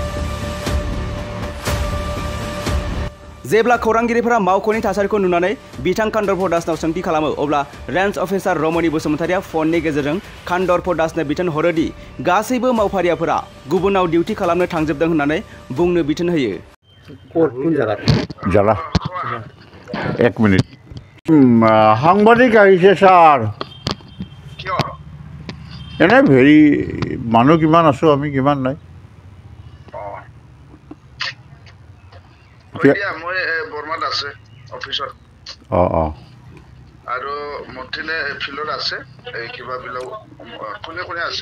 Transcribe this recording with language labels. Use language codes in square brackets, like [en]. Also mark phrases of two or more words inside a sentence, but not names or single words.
[brx] जेब्ला खौरांगिरिफोरा मावख'नि थासारिखौ नुनानै बिथां कान्दरफर दासनाव सोंथि खालामो अब्ला रेन्ज अफिसार रमनि बसुमतारीया फननि गेजेरजों कान्दरफर दासनो बिथोन हरोदि गासैबो मावफारियाफोरा गुबुनाव डिउटि खालामनो थांजोबदों होननानै बुंनो बिथोन होयो। [as] जाला 1 मिनिट সাংবাদিক আহিছে স্যার এনে ভেৰি মানুহ কিমান আছো আমি কিমান নাই মই বৰ্মাত আছে অফিসত আৰু মতিনে ফিল্ডত আছে এই কিবা বিলাক কোনে কোনে আছে